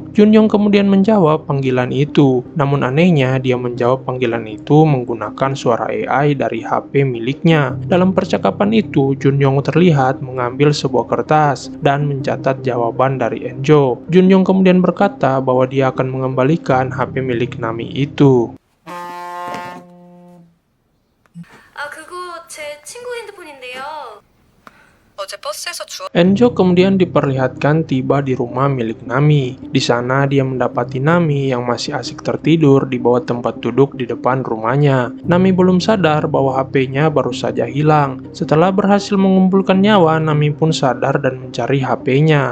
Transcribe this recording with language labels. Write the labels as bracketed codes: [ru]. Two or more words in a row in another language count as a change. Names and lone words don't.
[id] Junyong kemudian menjawab panggilan itu. Namun anehnya dia menjawab panggilan itu menggunakan suara AI dari HP miliknya. Dalam percakapan itu, Junyong terlihat mengambil sebuah kertas dan mencatat jawaban dari Eunjo. Junyong kemudian berkata bahwa dia akan mengembalikan HP milik Nami itu. [ko] 그거 제 친구 핸드폰인데요. 어제 버스에서 [id] Enjo kemudian diperlihatkan tiba di rumah milik Nami. Di sana dia mendapati Nami yang masih asik tertidur di bawah tempat duduk di depan rumahnya. Nami belum sadar bahwa HP-nya baru saja hilang. Setelah berhasil mengumpulkan nyawa, Nami pun sadar dan mencari HP-nya.